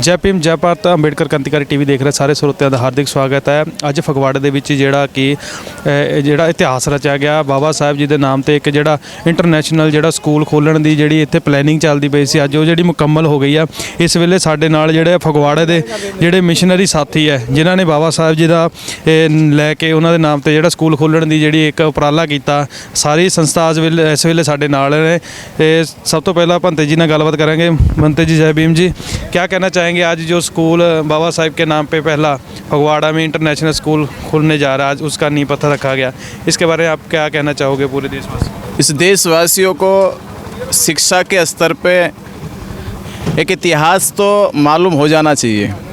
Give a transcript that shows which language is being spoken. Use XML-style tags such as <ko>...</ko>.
<hi>जय भीम जय भारत अंबेडकर क्रांतिकारी टीवी देख रहे सारे</hi> <pa>ਸਰੋਤਿਆਂ ਦਾ ਹਾਰਦਿਕ ਸਵਾਗਤ ਹੈ। ਅੱਜ ਫਗਵਾੜੇ ਦੇ ਵਿੱਚ ਜਿਹੜਾ ਇਤਿਹਾਸ ਰਚਿਆ ਗਿਆ ਬਾਬਾ ਸਾਹਿਬ ਜੀ ਦੇ ਨਾਮ ਤੇ ਇੱਕ ਜਿਹੜਾ ਇੰਟਰਨੈਸ਼ਨਲ ਜਿਹੜਾ ਸਕੂਲ ਖੋਲ੍ਹਣ ਦੀ ਜਿਹੜੀ ਇੱਥੇ ਪਲੈਨਿੰਗ ਚੱਲਦੀ ਪਈ ਸੀ, ਅੱਜ ਉਹ ਜਿਹੜੀ ਮੁਕੰਮਲ ਹੋ ਗਈ ਆ। ਇਸ ਵੇਲੇ ਸਾਡੇ ਨਾਲ ਜਿਹੜੇ ਫਗਵਾੜੇ ਦੇ ਜਿਹੜੇ ਮਿਸ਼ਨਰੀ ਸਾਥੀ ਹੈ ਜਿਨ੍ਹਾਂ ਨੇ ਬਾਬਾ ਸਾਹਿਬ ਜੀ ਦਾ ਲੈ ਕੇ ਉਹਨਾਂ ਦੇ ਨਾਮ ਤੇ ਜਿਹੜਾ ਸਕੂਲ ਖੋਲ੍ਹਣ ਦੀ ਜਿਹੜੀ ਇੱਕ ਉਪਰਾਲਾ ਕੀਤਾ, ਸਾਰੀ ਸੰਸਥਾ ਇਸ ਵੇਲੇ ਸਾਡੇ ਨਾਲ ਨੇ। ਸਭ ਤੋਂ ਪਹਿਲਾਂ ਭੰਤੇ जी ਨਾਲ ਗੱਲਬਾत करेंगे।</pa> <hi>भंते जी जय भीम जी, क्या कहना चाहेंगे आज जो स्कूल बाबा साहिब के नाम पे पहला फगवाड़ा में इंटरनेशनल स्कूल खुलने जा रहा है, आज उसका नींव पत्थर रखा गया, इसके बारे में आप क्या कहना चाहोगे पूरे देशवासियों? इस देशवासियों को शिक्षा के स्तर पे एक इतिहास तो मालूम हो जाना चाहिए।</hi>